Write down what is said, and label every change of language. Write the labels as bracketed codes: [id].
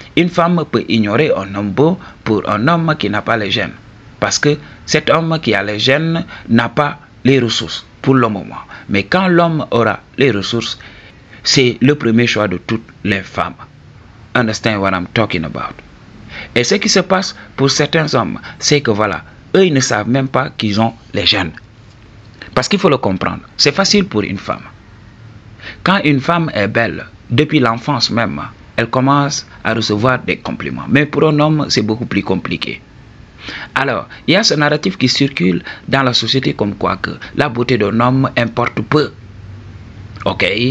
[fr] Une femme peut ignorer un homme beau pour un homme qui n'a pas les gènes. Parce que cet homme qui a les gènes n'a pas les ressources pour le moment. Mais quand l'homme aura les ressources, c'est le premier choix de toutes les femmes. [en] Understand what I'm talking about? [fr] Et ce qui se passe pour certains hommes, c'est que voilà, eux ils ne savent même pas qu'ils ont les gènes. Parce qu'il faut le comprendre, c'est facile pour une femme. Quand une femme est belle, depuis l'enfance même, elle commence à recevoir des compliments. Mais pour un homme, c'est beaucoup plus compliqué. Alors, il y a ce narratif qui circule dans la société comme quoi que la beauté d'un homme importe peu. OK?